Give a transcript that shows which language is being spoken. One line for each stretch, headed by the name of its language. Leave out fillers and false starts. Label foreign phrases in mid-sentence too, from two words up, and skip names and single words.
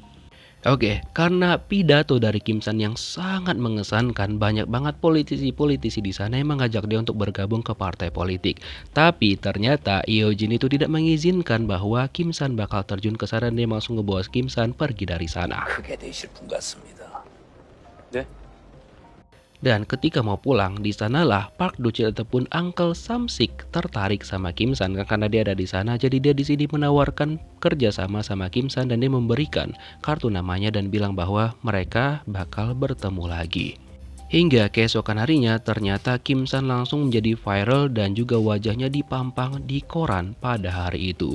Indonesian: Oke, karena pidato dari Kim San yang sangat mengesankan, banyak banget politisi-politisi di sana yang mengajak dia untuk bergabung ke partai politik. Tapi ternyata Yojin itu tidak mengizinkan bahwa Kim San bakal terjun ke sana dan dia langsung ngebawa Kim San pergi dari sana.
Korean: 크게 되실 분 같습니다. 네?
Indonesian: Dan ketika mau pulang, di sanalah Park Do-chil ataupun Uncle Sam-sik tertarik sama Kim San karena dia ada di sana. Jadi dia di sini menawarkan kerjasama sama Kim San dan dia memberikan kartu namanya dan bilang bahwa mereka bakal bertemu lagi. Hingga keesokan harinya ternyata Kim San langsung menjadi viral dan juga wajahnya dipampang di koran pada hari itu.